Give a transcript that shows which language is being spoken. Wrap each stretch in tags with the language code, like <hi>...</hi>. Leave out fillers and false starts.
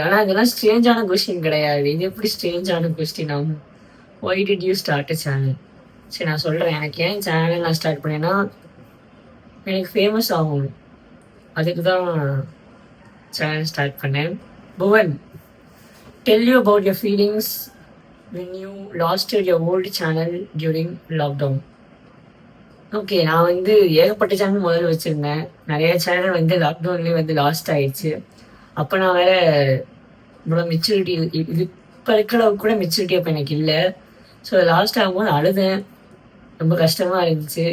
<ta>ஆனால் அதெல்லாம் ஸ்ட்ரேஞ்சான கொஸ்டின் கிடையாது. இது எப்படி ஸ்ட்ரேஞ்சான கொஸ்டின் ஆகும்?</ta> <en>Why did you start a channel?</en> <ta>சரி, நான் சொல்கிறேன். எனக்கு ஏன் சேனல் நான் ஸ்டார்ட் பண்ணேன்னா, எனக்கு ஃபேமஸ் ஆகும், அதுக்கு தான் சேனல் ஸ்டார்ட் பண்ணேன்.</ta> <en>Bhuvan, tell you about your feelings when you lost your old channel during lockdown.</en> <ta>Okay, நான் வந்து ஏகப்பட்ட சேனல் முதல்ல வச்சுருந்தேன். நிறைய சேனல் வந்து லாக்டவுன்லேயே வந்து லாஸ்ட் ஆயிடுச்சு. அப்போ நான் வேற இவ்வளோ மெச்சூரிட்டி, இது இப்போ இருக்கிற அளவுக்கு கூட மெச்சூரிட்டி அப்போ எனக்கு இல்லை. ஸோ லாஸ்ட் ஆகும்போது அழுதேன். ரொம்ப கஷ்டமாக இருந்துச்சு.</ta>